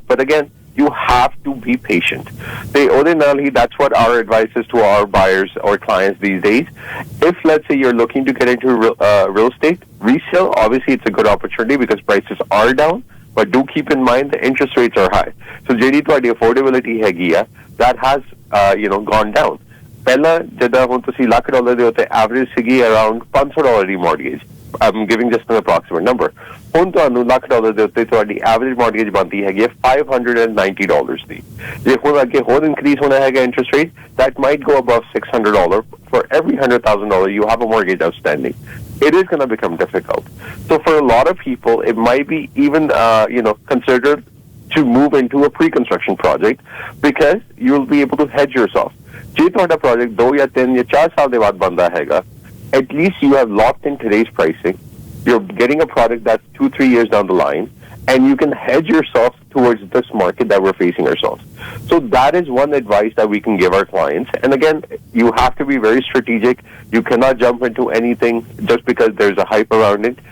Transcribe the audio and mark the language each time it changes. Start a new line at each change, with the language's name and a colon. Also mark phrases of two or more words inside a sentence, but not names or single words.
English: But again, you have to be patient. That's what our advice is to our buyers or clients these days. If, let's say, you're looking to get into real estate, resale, obviously it's a good opportunity because prices are down. But do keep in mind the interest rates are high. So,
Punjabi: ਜਿਹੜੀ ਤੁਹਾਡੀ affordability ਹੈਗੀ ਆ,
English: that has gone down.
Punjabi: ਪਹਿਲਾਂ ਜਿੱਦਾਂ ਹੁਣ ਤੁਸੀਂ $1,00,000 ਦੇ ਉੱਤੇ ਐਵਰੇਜ ਸੀਗੀ ਅਰਾਊਂਡ $500 ਦੀ ਮੌਰਗੇਜ
English: I'm giving just an approximate number.
Punjabi: ਹੁਣ ਤੁਹਾਨੂੰ $1,00,000 ਦੇ ਉੱਤੇ ਤੁਹਾਡੀ ਐਵਰੇਜ ਮੌਰਗੇਜ ਬਣਦੀ ਹੈਗੀ ਹੈ $590 ਦੀ ਜੇ ਹੁਣ ਅੱਗੇ ਹੋਰ ਇਨਕਰੀਜ਼ ਹੋਣਾ ਹੈਗਾ
English: interest rate that might go above $600 for every $100,000 you have a mortgage outstanding. It is going to become difficult. So for a lot of people it might be even considered to move into a pre-construction project because you'll be able to hedge yourself.
Punjabi: ਜੇ ਤੁਹਾਡਾ project 2 ਜਾਂ 3 ਜਾਂ 4 ਸਾਲ ਦੇ ਬਾਅਦ ਬਣਦਾ ਹੈਗਾ
English: at least you have locked in today's pricing. You're getting a product that's 2-3 years down the line, and you can hedge yourself towards this market that we're facing ourselves. So that is one advice that we can give our clients. And again, you have to be very strategic. You cannot jump into anything just because there's a hype around it.